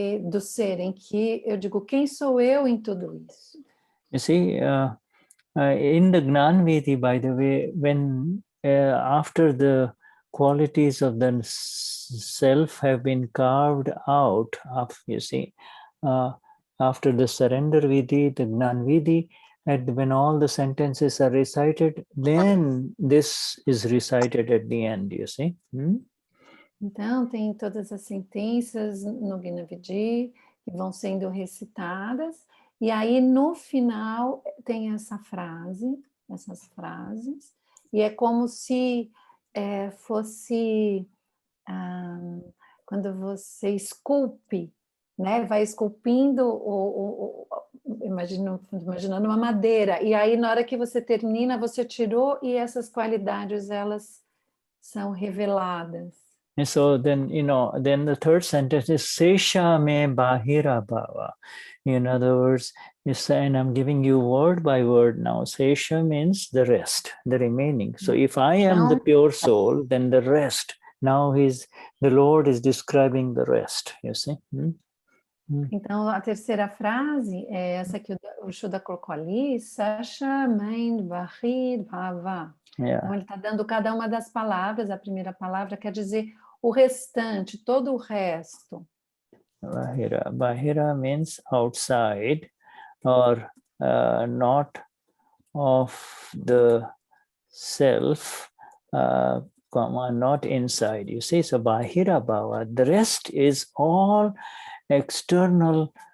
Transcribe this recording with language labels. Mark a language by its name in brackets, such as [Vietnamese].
[Portuguese] Do ser, em que eu digo, quem sou eu em tudo isso? [English] You see, in the Gnan Vidhi, by the way, when after the qualities of the self have been carved out, you see, after the surrender Vidhi, the Gnan Vidhi, and when all the sentences are recited, then this is recited at the end, you see. [Portuguese] Então, tem todas as sentenças no Gnan Vidhi que vão sendo recitadas, e aí no final tem essas frases, e é como se fosse quando você esculpe, né? Vai esculpindo, imaginando uma madeira, e aí na hora que você termina, você tirou e essas qualidades, elas são reveladas. [English] And so then, then the third sentence is Sesha me bahira bhava. In other words, and I'm giving you word by word now. Sesha means the rest, the remaining. So if I am the pure soul, then the rest. Now the Lord is describing the rest, you see. [Portuguese] Então, a terceira frase é essa que o Shuddha colocou ali, Sasha me bahira bhava. [English] Yeah. [Portuguese] Então, ele está dando cada uma das palavras, a primeira palavra quer dizer o restante, todo o resto. [English] Bahira. Bahira means outside or not of the self, not inside. You see, so Bahira Bhava. The rest is all external